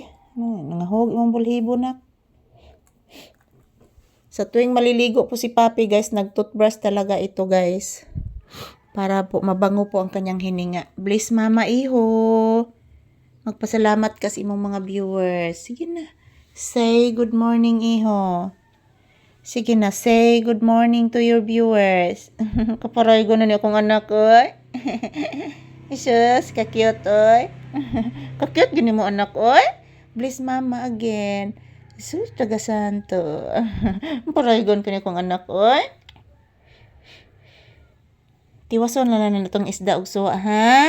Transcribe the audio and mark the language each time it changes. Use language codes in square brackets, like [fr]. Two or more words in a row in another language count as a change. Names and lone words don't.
[ceb] Nangahog imong bulhibo na. [tl] Sa tuwing maliligo po si Papi guys, nag-toothbrush talaga ito guys. Para po mabango po ang kanyang hininga. [ceb] Bless mama iho. Magpasalamat kasi imong mga viewers. Sige na. [en] Say good morning iho. [tl] Sige na, [en] say good morning to your viewers. [ceb] Kaparay ko na ni akong anak oy. Isus, ka-cute oy. Ka-cute gini mo anak oy. [en] Bless mama again. [ceb] Sus, taga santo. Paraygon ka niya kong anak, oy. Tiwason na na itong isda og suwa, ha?